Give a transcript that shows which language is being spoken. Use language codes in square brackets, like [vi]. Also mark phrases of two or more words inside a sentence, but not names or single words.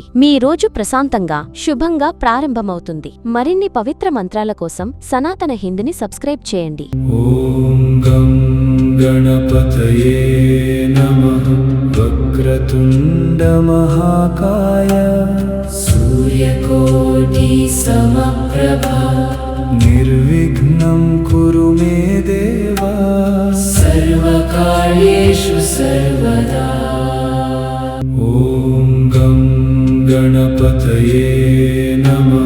[te] మీ రోజు ప్రశాంతంగా, శుభంగా ప్రారంభమవుతుంది. మరిన్ని పవిత్ర మంత్రాల కోసం సనాతన హిందీని సబ్స్క్రైబ్ చేయండి. [sa] ఓం గం గణపతయే నమః. వక్రతుండ మహాకాయ सूर्यकोटि समप्रभा निर्विघ्नं कुरु मे देव. सर्वकार्येषु सर्वदा. ॐ गं गणपतये नमः.